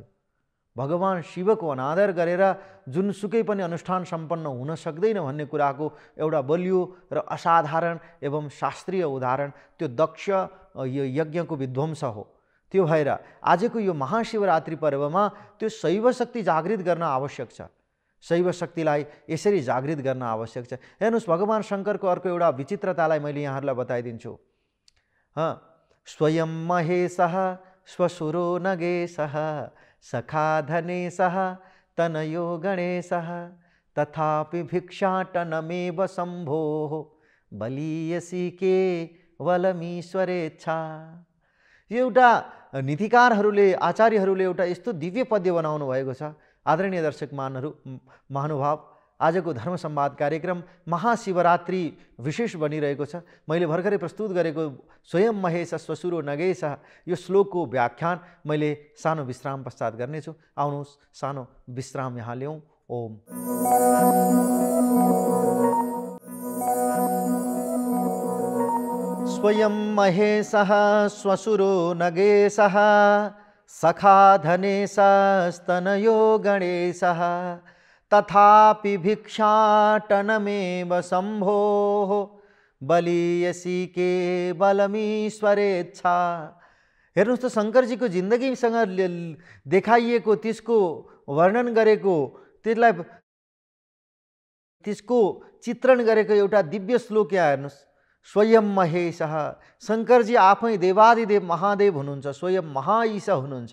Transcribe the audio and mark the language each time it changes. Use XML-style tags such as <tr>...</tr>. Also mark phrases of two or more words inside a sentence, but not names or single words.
<ne>भगवान शिवको अनादर गरेर जुनसुकै पनि अनुष्ठान सम्पन्न हुन सक्दैन भन्ने कुराको एउटा बलियो र असाधारण एवं शास्त्रीय उदाहरण त्यो दक्ष यो यज्ञको विध्वंस हो। त्यो भएर आजको यो महाशिवरात्रि पर्वमा त्यो शैव शक्ति जागृत गर्न आवश्यक छ। शैव शक्तिलाई यसरी जागृत गर्न आवश्यक छ। हेर्नुहोस्, भगवान शङ्करको अर्को एउटा विचित्रतालाई मैले यहाँहरूलाई बताइदिन्छु।</ne> <sa>स्वयं महेशः श्वशुरो नगेशः सखा धनेशः तनयो गणेशः तथापि भिक्षाटनमेव शम्भोः बलीयसी केवलमीश्वरेच्छा।</sa> <ne>यो एउटा नीतिकारहरूले आचार्यहरूले एउटा यस्तो दिव्य पद्य बनाउनु भएको छ। आदरणीय दर्शक महानुभाव, आजको धर्म संवाद कार्यक्रम महाशिवरात्रि विशेष बनिरहेको छ। मैले भर्खरै प्रस्तुत गरेको</ne> <sa>स्वयं महेश श्वशुरो नगेश</sa> <ne>यो श्लोकको व्याख्यान मैले सानो विश्राम पश्चात गर्नेछु। आउनुहोस् सानो विश्राम यहाँ ल्याउँ। ओम।</ne> <sa>स्वयं महेशः श्वशुरो नगेशः सखा धनेशस्तनयो गणेशः तथापि भिक्षाटनमेव शम्भोः बलीयसी केवलमीश्वरेच्छा।</sa> <ne>हेर्नुहोस् त शङ्करजीको जिन्दगीसँग देखाइएको, त्यसको वर्णन गरेको, त्यसको चित्रण गरेको एउटा दिव्य श्लोक यहाँ हेर्नुहोस्।</ne> <sa>स्वयं महेशः,</sa> <ne>शङ्करजी आफै देवादिदेव महादेव हुनुहुन्छ, स्वयं महाईश हुनुहुन्छ।</ne>